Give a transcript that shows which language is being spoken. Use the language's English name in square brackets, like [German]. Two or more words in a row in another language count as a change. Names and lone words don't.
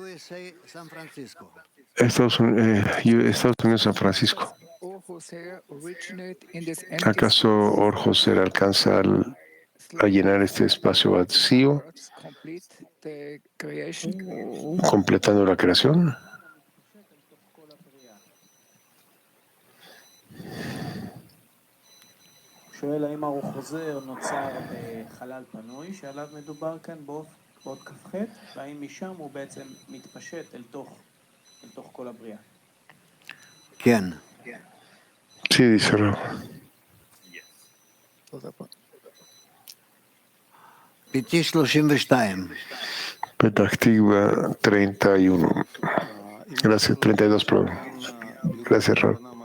[Spanish] Estados Unidos, San Francisco. ¿Acaso Orjoser alcanza a llenar este espacio vacío, completando la creación? [Hebrew] שואל האם האור חוזר נוצר בחלל פנוי, שעליו מדובר כאן באות כ"ח, והאם משם הוא בעצם מתפשט אל תוך כל הבריאה. כן. [Spanish] Sí, dice Rab. PT 32. Petach Tikva 31. Gracias, 32, perdón. Gracias, Rab.